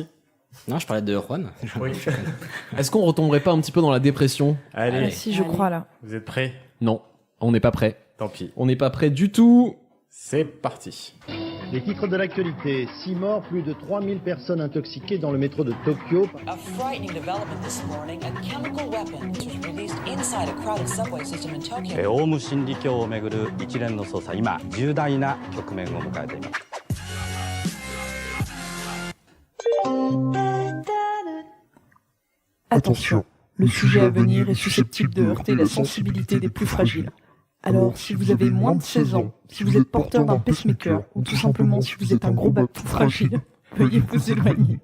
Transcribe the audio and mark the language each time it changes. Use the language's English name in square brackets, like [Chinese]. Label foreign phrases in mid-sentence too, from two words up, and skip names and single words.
[French] Non, je parlais de Juan. Oui. Est-ce qu'on retomberait pas un petit peu dans la dépression? Allez, Allez. Si, je crois là. vous êtes prêts? Non, on n'est pas prêt. Tant pis. On n'est pas prêt du tout. C'est parti. Les titres de l'actualité. 6 morts, plus de 3000 personnes intoxiquées dans le métro de Tokyo. [English] A frightening development this morning. A chemical weapon was released inside a crowded subway system in Tokyo. [Japanese] オウム真理教をめぐる一連の捜査、今重大な局面を迎えています。 [French] Attention, le sujet à venir est susceptible de heurter la sensibilité des plus fragiles. Alors, si vous avez moins de 16 ans, si vous êtes porteur d'un pacemaker, ou tout simplement si vous êtes un gros batou fragile, veuillez vous éloigner.